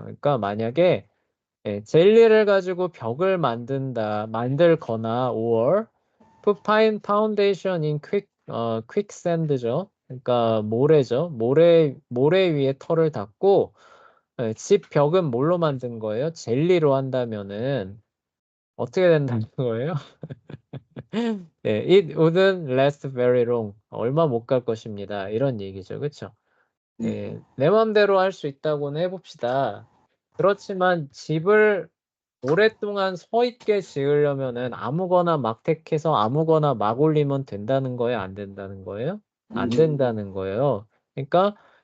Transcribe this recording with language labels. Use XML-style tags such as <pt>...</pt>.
<ko>그러니까 만약에 젤리를 가지고 벽을 만들거나</ko> <en>or put fine foundation in quicksand</en> <ko>죠. 그러니까 모래죠. 모래 위에 털을 닦고 집 벽은 뭘로 만든 거예요? 젤리로 한다면은 어떻게 된다는 거예요?</ko> <en>it wouldn't last very long.</en> <ko>얼마 못 갈 것입니다. 이런 얘기죠. 그쵸? 네, 내 맘대로 할 수 있다고는 해봅시다. 그렇지만 집을 오랫동안 서 있게 지으려면은 아무거나 막 택해서 아무거나 막 올리면 된다는 거예요? 안 된다는 거예요? 안 된다는 거예요. 그러니까</ko>